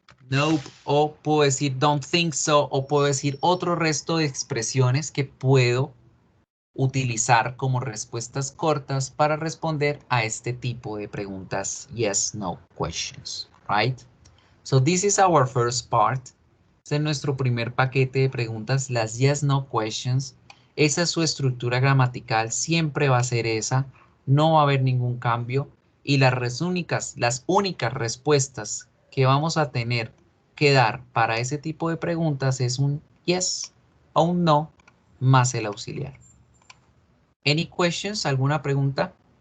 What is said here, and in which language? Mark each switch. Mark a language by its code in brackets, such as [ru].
[es] Nope, o puedo decir [en] don't think so, [es] o puedo decir otro resto de expresiones que puedo utilizar como respuestas cortas para responder a este tipo de preguntas yes, no questions, right? [en] So this is our first part. [es] Este es nuestro primer paquete de preguntas, las yes, no questions. Esa es su estructura gramatical, siempre va a ser esa, no va a haber ningún cambio y las únicas respuestas que vamos a tener que dar para ese tipo de preguntas es un yes o un no más el auxiliar. [en] Any questions? [es] ¿Alguna pregunta?